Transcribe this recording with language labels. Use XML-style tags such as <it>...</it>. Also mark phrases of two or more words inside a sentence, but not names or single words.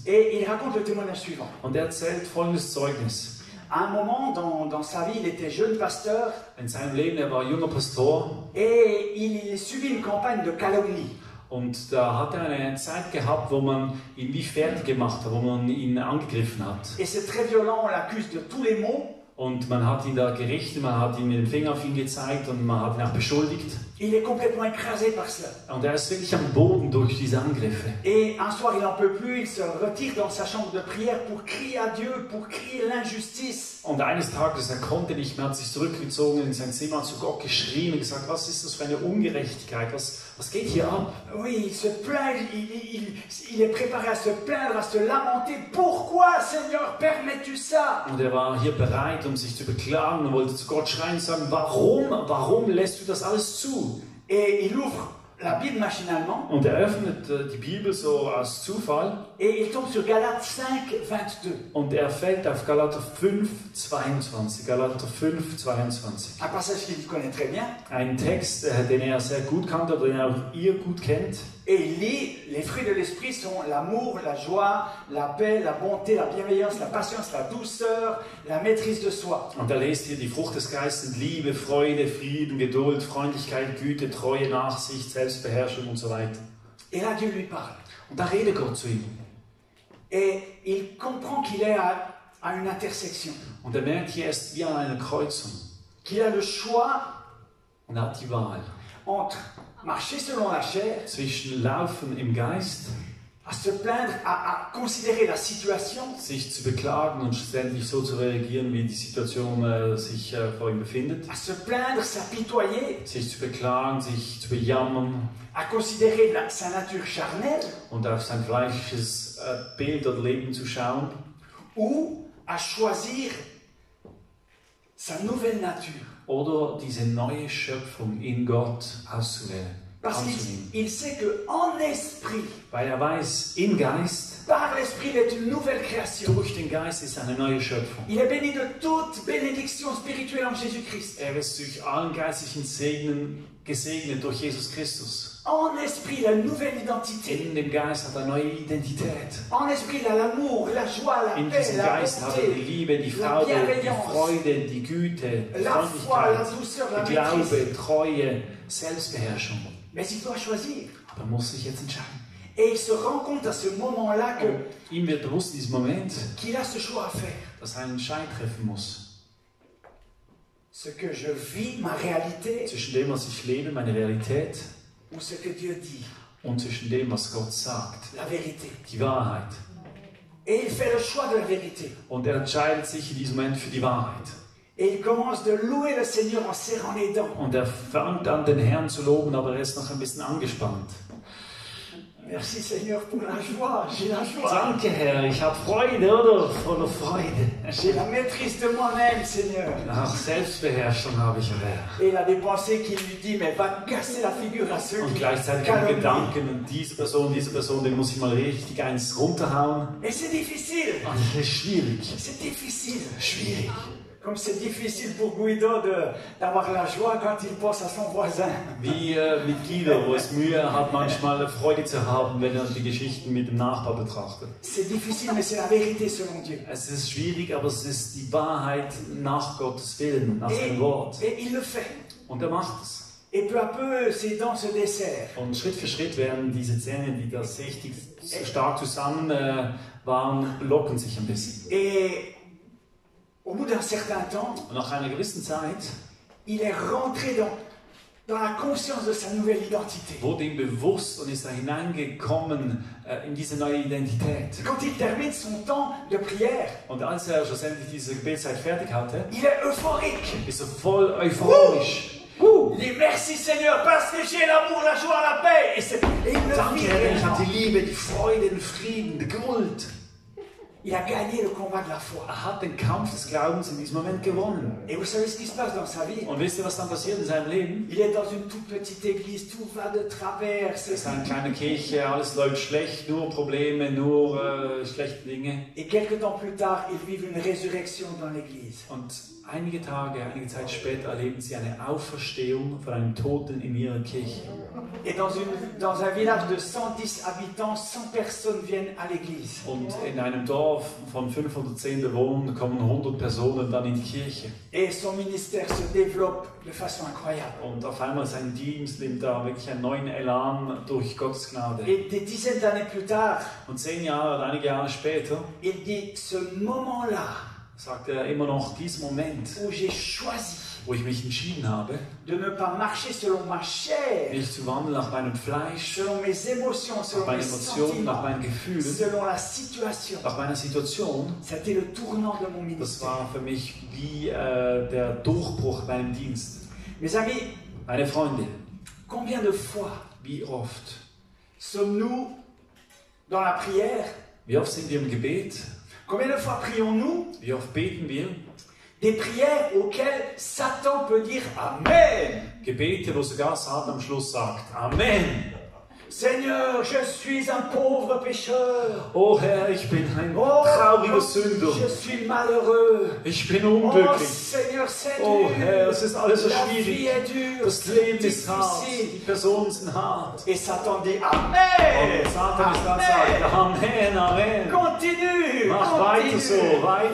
<fr>Et il raconte le témoignage suivant.</fr> <de>Und er erzählt folgendes Zeugnis.</de> <fr>À un moment dans sa vie, il était jeune pasteur</fr> <de>In seinem Leben, er war junger Pastor</de> <fr>et il subit une campagne de calomnie.</fr> <de>und da hat er eine Zeit gehabt, wo man ihn wie fertig gemacht hat, wo man ihn angegriffen hat.</de> <fr>Et c'est très violent, on l'accuse de tous les maux.</fr> <de>Und man hat ihn da gerichtet, man hat ihm mit dem Finger auf ihn gezeigt und man hat ihn auch beschuldigt.</de> <fr>Il est complètement écrasé par cela.</fr> <de>Und er ist wirklich am Boden durch diese Angriffe.</de> <fr>Et un soir, il n'en peut plus, il se retire dans sa chambre de prière pour crier à Dieu, pour crier l'injustice.</fr> <de>Und eines Tages, er konnte nicht mehr, hat sich zurückgezogen in sein Zimmer, hat zu Gott geschrien und gesagt, was ist das für eine Ungerechtigkeit, was geht hier ab?</de> <fr>Oui, il se plaint, il est préparé à se plaindre, à se lamenter. Pourquoi, Seigneur, permets-tu ça?</fr> <de>Und er war hier bereit, um sich zu beklagen und wollte zu Gott schreien und sagen, warum lässt du das alles zu?</de> <fr>Et il ouvre la Bible machinalement</fr> <de>Und er öffnet die Bibel so aus Zufall</de> <fr>et il tombe sur Galates 5, 22.</fr> <de>und er fällt auf Galater 5, 22. Galater 5, 22.</de> <fr>Un passage qu'il connaît très bien.</fr> <de>Ein Text, den er sehr gut kannte oder den auch ihr gut kennt.</de> <fr>Et il lit, les fruits de l'esprit sont l'amour, la joie, la paix, la bonté, la bienveillance, la patience, la douceur, la maîtrise de soi.</fr> <de>Und er lest hier die Frucht des Geistes, Liebe, Freude, Frieden, Geduld, Freundlichkeit, Güte, Treue, Nachsicht, Selbstbeherrschung und so weiter.</de> <fr>Et là, Dieu lui parle.</fr> <de>Und da redet Gott zu ihm.</de> <fr>Et il comprend qu'il est à une intersection,</fr> <de>Und er merkt, hier ist wie an einer Kreuzung.</de> <fr>qu'il a le choix</fr> <de>Und er hat die Wahl</de> <fr>entre marcher selon la chair,</fr> <de>zwischen Laufen im Geist,</de> <fr>à se plaindre, à considérer la situation,</fr> <de>sich zu beklagen und ständig so zu reagieren, wie die Situation sich vor ihm befindet.</de> <fr>à se plaindre, s'apitoyer,</fr> <de>Sich zu beklagen, sich zu bejammern</de> <fr>à considérer sa nature charnelle,</fr> <de>und auf sein fleischliches Bild oder Leben zu schauen.</de> <fr>ou à choisir sa nouvelle nature.</fr> <de>Oder diese neue Schöpfung in Gott auszuwählen,</de> <fr>Parce</fr> <de>anzunehmen.</de> <fr>qu'il sait qu'en esprit,</fr> <de>Weil er weiß, im Geist,</de> <fr>par l'esprit, il est une nouvelle création.</fr> <de>durch den Geist ist eine neue Schöpfung.</de> <fr>Il est béni de toute bénédiction spirituelle en Jésus-Christ.</fr> <de>Er ist durch allen geistlichen Segen gesegnet durch Jesus Christus.</de> <fr>En esprit, il a une nouvelle identité.</fr> <de>In dem Geist hat er eine neue Identität.</de> <fr>En esprit, il a l'amour, la joie, la</fr> <de>In</de> <fr>paix,</fr> <de>diesem</de> <fr>la</fr> <de>Geist hat er die</de> <fr>bonté,</fr> <de>Liebe, die</de> <fr>la</fr> <de>Freude, die</de> <fr>bienveillance,</fr> <de>Freude, die Güte, die</de> <fr>la foi, la</fr> <de>Freundlichkeit,</de> <fr>douceur, la</fr> <de>die</de> <fr>maîtrise.</fr> <de>Glaube, Treue, Selbstbeherrschung.</de> <fr>Mais il doit choisir.</fr> <de>Aber er muss sich jetzt entscheiden.</de> <fr>Et il se rend compte à ce moment-là</fr> <de>Ihm wird bewusst in diesem Moment,</de> <fr>qu'il a ce choix à faire.</fr> <de>dass er einen Entscheid treffen muss.</de> <fr>ce que je vis, ma réalité,</fr> <de>zwischen dem, was ich lebe, meine Realität,</de> <fr>ou ce que Dieu dit,</fr> <de>und zwischen dem, was Gott sagt,</de> <fr>la vérité.</fr> <de>die Wahrheit.</de> <fr>Et il fait le choix de la vérité.</fr> <de>Und er entscheidet sich in diesem Moment für die Wahrheit.</de> <fr>Et il commence de louer le Seigneur en serrant les dents.</fr> <de>Und er fängt an, den Herrn zu loben, aber er ist noch ein bisschen angespannt.</de> <fr>Merci Seigneur pour la joie. J'ai la joie.</fr> <de>Danke, Herr, ich habe Freude, oder? Voller Freude.</de> <fr>J'ai la maîtrise de moi-même, Seigneur.</fr> <de>Ach, Selbstbeherrschung habe ich, Herr.</de> <fr>Et il a des pensées qui lui disent, mais va casser la figure à ceux</fr> <de>Und</de> <fr>qui</fr> <de>gleichzeitig haben</de> <fr>calomnient.</fr> <de>Gedanken, und diese Person, den muss ich mal richtig eins runterhauen.</de> <fr>Et c'est difficile.</fr> <de>Und das ist schwierig.</de> <fr>C'est difficile.</fr> <de>Schwierig.</de> <fr>Comme c'est difficile pour Guido d'avoir la joie quand il pense à son voisin.</fr> <de>Wie mit Guido, wo es Mühe hat, manchmal Freude zu haben, wenn er die Geschichten mit dem Nachbar betrachtet.</de> <fr>C'est difficile, mais c'est la vérité selon Dieu.</fr> <de>Es ist schwierig, aber es ist die Wahrheit nach Gottes Willen, nach seinem Wort.</de> <fr>Et il le fait.</fr> <de>Und er macht es.</de> <fr>Et peu à peu, ses dents se desserrent.</fr> <de>Und Schritt für Schritt werden diese Zähne, die da richtig stark zusammen waren, locken sich ein bisschen.</de> <fr>Et au bout d'un certain temps,</fr> <de>Und nach einer gewissen Zeit</de> <fr>il est rentré dans la conscience de sa nouvelle identité.</fr> <de>wurde ihm bewusst und ist er hineingekommen in diese neue Identität.</de> <fr>Quand il termine son temps de prière,</fr> <de>Und als er schlussendlich diese Gebetszeit fertig hatte,</de> <fr>il est euphorique.</fr> <de>ist er voll euphorisch.</de> <fr>Il dit merci Seigneur parce que j'ai l'amour, la joie, la paix. Et il le</fr> <de>Danke,</de> <fr>vit</fr> <de>Herr, ich</de> <fr>réellement.</fr> <de>habe die Liebe, die Freude, den Frieden, die Geduld.</de> <fr>Il a gagné le combat de la foi.</fr> <de>Er hat den Kampf des Glaubens in diesem Moment gewonnen.</de> <fr>Et vous savez ce qui se passe dans sa vie?</fr> <de>Und wisst ihr, was dann passiert in seinem Leben?</de> <fr>Il est dans une toute petite église, tout va de travers.</fr> <de>Es ist eine kleine Kirche, alles läuft schlecht, nur Probleme, nur schlechte Dinge.</de> <fr>Et quelques temps plus tard, ils vivent une résurrection dans l'église.</fr> <de>Und einige Zeit später erleben sie eine Auferstehung von einem Toten in ihrer Kirche.</de> <fr>Et dans un village de 110 habitants, 100 personnes viennent à l'église.</fr> <de>Und in einem Dorf von 510 Bewohnern kommen 100 Personen dann in die Kirche.</de> <fr>Et son ministère se développe de façon incroyable.</fr> <de>Und auf einmal sein Dienst nimmt da wirklich einen neuen Elan durch Gottes Gnade.</de> <fr>Et des dizaines d'années plus tard,</fr> <de>Und 10 Jahre oder einige Jahre später</de> <fr>il dit, ce moment-là</fr> <de>sagt er immer noch, diesen Moment,</de> <fr>où j'ai choisi</fr> <de>wo ich mich entschieden habe,</de> <fr>de ne pas marcher selon ma chair,</fr> <de>nicht zu wandeln nach meinem Fleisch,</de> <fr>selon mes émotions,</fr> <de>nach</de> <fr>selon</fr> <de>meinen</de> <fr>mes</fr> <de>Emotionen, nach</de> <fr>sentiments,</fr> <de>meinen Gefühlen,</de> <fr>selon la situation.</fr> <de>nach meiner Situation.</de> <fr>C'était le tournant de mon</fr> <de>Das</de> <fr>ministère.</fr> <de>war für mich wie der Durchbruch bei meinem Dienst.</de> <fr>Mes amis,</fr> <de>Meine Freunde,</de> <fr>combien de fois</fr> <de>wie oft?</de> <fr>sommes-nous dans la prière?</fr> <de>Wie oft sind wir im Gebet?</de> <fr>Combien de fois prions-nous</fr> <de>Wie oft beten wir?</de> <fr>des prières auxquelles Satan peut dire Amen.</fr> <de>Gebete, wo sogar Satan am Schluss sagt, Amen.</de> <fr>Seigneur, je suis un pauvre pécheur.</fr> <de>Oh Herr, ich bin ein Oh, trauriger Sünder.</de> <fr>je suis malheureux.</fr> <de>Ich bin Oh unglücklich.</de> <fr>Seigneur, c'est Oh dur.</fr> <de>Herr, es ist alles so</de> <fr>La vie</fr> <de>schwierig.</de> <fr>est dure.</fr> <de>Das Leben ist hart.</de> <fr>difficile.</fr> <de>Die Personen sind hart.</de> <fr>Et Satan dit Amen.</fr> <de>Und Satan ist dann Amen. sagt, Amen, Amen.</de> <fr>Continue.</fr> <de>Mach</de> <fr>continue.</fr> <de>weiter so, weiter,</de>